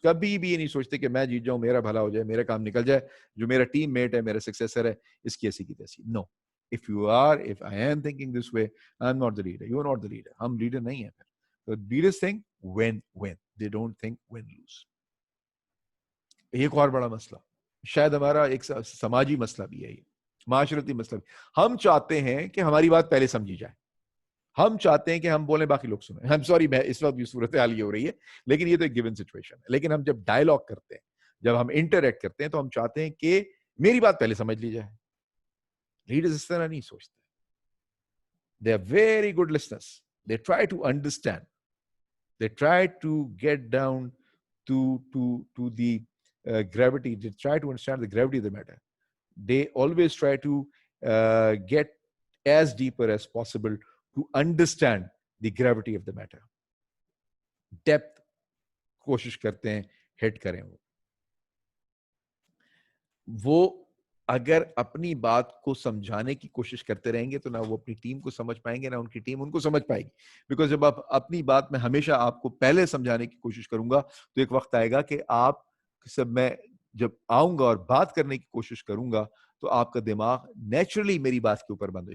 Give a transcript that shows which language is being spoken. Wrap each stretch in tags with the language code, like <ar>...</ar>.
<ur>کبھی بھی یہ نہیں سوچتے کہ میں جیت جاؤں, میرا بھلا ہو جائے, میرا کام نکل جائے, جو میرا ٹیم میٹ ہے, میرا سکسیسر ہے, اس کی ایسی کی تیسی.</ur> <en>No. If I am thinking this way, I'm not the leader. You're not the leader.</en> <ur>ہم لیڈر نہیں ہیں.</ur> <en>So leaders think win. They don't think win lose.</en> <ur>ایک اور بڑا مسئلہ, شاید ہمارا ایک سماجی مسئلہ بھی ہے, یہ معاشرتی مسئلہ بھی. ہم چاہتے ہیں کہ ہماری بات پہلے سمجھی جائے. ہم چاہتے ہیں کہ ہم بولیں باقی لوگ سنیں.</ur> <en>I'm sorry,</en> <ur>اس وقت بھی صورتحال یہ ہو رہی ہے, لیکن یہ تو ایک گیون سچویشن ہے. لیکن ہم جب ڈائلاگ کرتے ہیں, جب ہم انٹریکٹ کرتے ہیں, تو ہم چاہتے ہیں کہ میری بات پہلے سمجھ لی جائے. لیڈرز اس طرح نہیں سوچتے.</ur> <en>They are very good listeners. They try to understand. They try to get down to the gravity. They try to understand the gravity of the matter. They always try to get as deeper as possible to understand the gravity of the matter.</en> <ur>Depth کوشش کرتے ہیں ہٹ کریں. وہ اگر اپنی بات کو سمجھانے کی کوشش کرتے رہیں گے تو نہ وہ اپنی ٹیم کو سمجھ پائیں گے, نہ ان کی ٹیم ان کو سمجھ پائے گی. بیکاز جب آپ اپنی بات میں ہمیشہ آپ کو پہلے سمجھانے کی کوشش کروں گا تو ایک وقت آئے گا کہ آپ سب, میں جب آؤں گا اور بات کرنے کی کوشش کروں گا تو آپ کا دماغ نیچرلی میری بات کے اوپر بند ہے.</ur>